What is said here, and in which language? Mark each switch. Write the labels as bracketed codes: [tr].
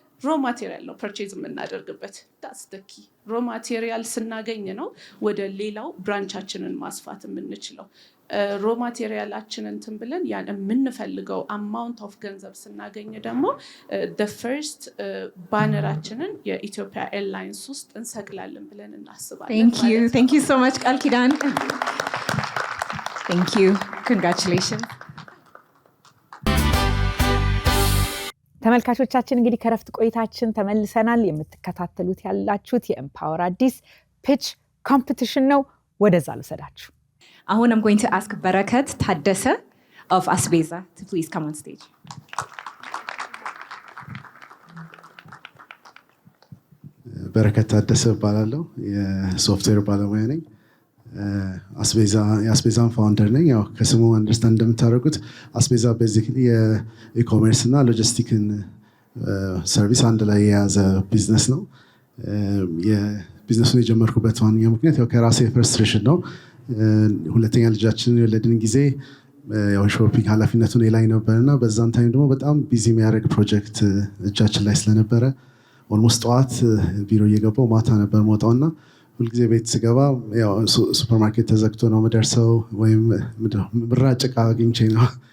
[am] ሮ ማቴሪያል ነው ፐርቼዝ የምናደርግበት። [en] that's the key. [am] ሮ ማቴሪያል ስናገኝ ነው ወደ ሌላው ብራንቻችንን ማስፋት የምንችለው። ሮ ማቴሪያላችንን እንትን ብለን ያን የምንፈልገው አማውንት ኦፍ ገንዘብ ስናገኝ ደግሞ the first ባነራችንን የኢትዮጵያ ኤርላይንስ ውስጥ እንሰቅላለን ብለን እናስባለን። [en] Thank you so much ቃል ኪዳን። Thank you. Congratulations. [am] ተመልካቾቻችን እንግዲህ ከረፍት ቆይታችን ተመልሰናል። የምትከታተሉት ያላችሁት የኤምፓወር አዲስ ፒች ኮምፒቲሽን ነው። ወደዛ ልሰዳችሁ። [en] አሁን I'm going to ask በረከት ታደሰ of Asbeza to please come on stage. [am] በረከት ታደሰ እባላለሁ። የሶፍትዌር ባለሙያ ነኝ። የአስቤዛን ፋውንደር ነኝ። ያው ከስሙ አንደርስታንድ እንደምታደርጉት አስቤዛ ቤዚክሊ የኢኮሜርስ እና ሎጂስቲክን ሰርቪስ አንድ ላይ የያዘ ቢዝነስ ነው። የቢዝነሱን የጀመርኩበት ዋነኛ ምክንያት ያው ከራሴ ፍርስትሬሽን ነው። ሁለተኛ ልጃችንን የወለድን ጊዜ ያው ሾፒንግ ኃላፊነቱን ላይ ነበርና በዛን ታይም ደግሞ በጣም ቢዚ የሚያደርግ ፕሮጀክት እጃችን ላይ ስለነበረ ኦልሞስት ጠዋት ቢሮ እየገባው ማታ ነበር መውጣውና ሁልጊዜ ቤት ስገባ ያው ሱፐርማርኬት ተዘግቶ ነው የምደርሰው፣ ወይም ምራጭ ዕቃ አግኝቼ ነው